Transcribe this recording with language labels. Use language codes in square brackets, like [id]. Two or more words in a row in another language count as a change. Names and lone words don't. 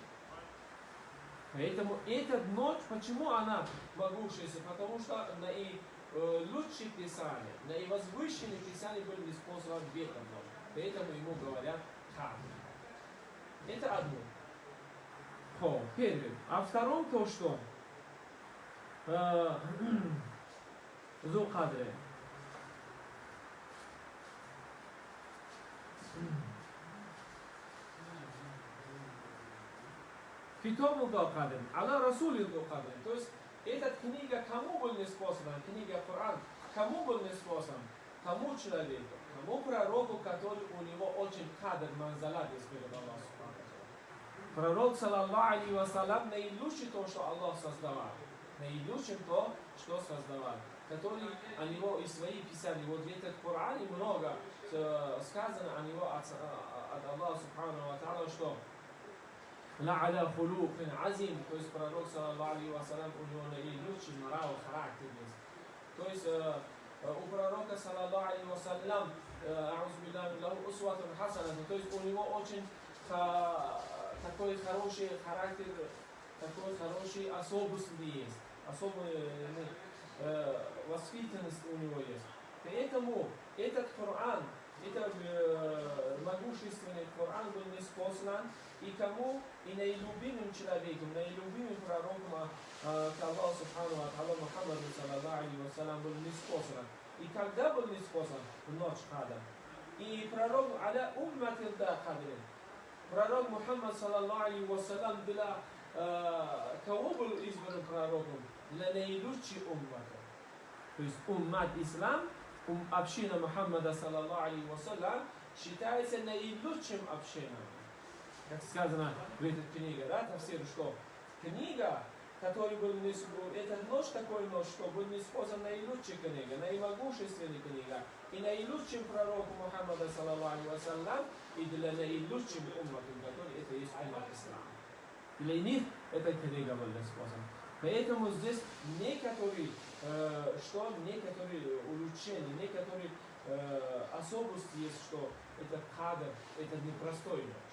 [ru] Поэтому эта ночь, почему она могущественна? Потому что наилучшие писания, наивозвышенные писания были ниспосланы в этом ночь. Поэтому ему говорят кадр. Это одно. Первое. А втором то, что [ar] ذو قدر. Китабу ذو قدر. الله رسول ذو قدر. [ru] То есть эта книга кому был ниспослана? Книга Коран. Кому был ниспослан? Тому человеку, тому пророку, который у него очень [ar] قدر منزلة [ru] есть перед Аллахом. Пророк, [ar] صلى الله عليه وسلم, [ru] наилучший то, что Аллах создавал. Наилучшим то, что создавал. Который о него и свои писания. Вот в этом Коране много сказано о него от Аллаха [ar] سبحانه وتعالى, [ru] что [ar] «لعلى خلق عظيم», [ru] то есть пророк, [ar] صلى الله عليه وسلم, [ru] у него наилучший нрав, характер есть. То есть у пророка, [ar] صلى الله عليه وسلم, [ru] то есть у него очень такой хороший характер, такой хороший особенность есть, особая воспитанность у него есть. Поэтому этот Коран, этот могущественный Коран был ниспослан и кому? И наилюбимым человеком, наилюбимым пророком к Аллаху [ar] سبحانه وتعالى [ru] Мухаммаду [ar] صلى الله عليه وسلم [ru] был ниспослан. И когда был ниспослан? В ночь кадр. И пророк аля умматил да кадрин. Пророк Мухаммад [ar] صلى الله عليه وسلم [ru] была кого был избран пророком? Для наилучшей уммата. То есть [ar] أمة إسلام, [ru] община Мухаммада [ar] صلى الله عليه وسلم [ru] считается наилучшим общиной. Как сказано в этой книге, да, Тафсир, что книга, которая была ниспослана, это ночь такой ночь, что был ниспослан наилучшая книга, наимогущественная книга, и наилучшим пророку Мухаммада [ar] صلى الله عليه وسلم, [ru] и для наилучшим умматом, который это есть [ar] أمة إسلام. [ru] Для них эта книга была ниспослана. Поэтому здесь некоторые улучшения, некоторые особенности есть, что это кадр, это непростой ночь.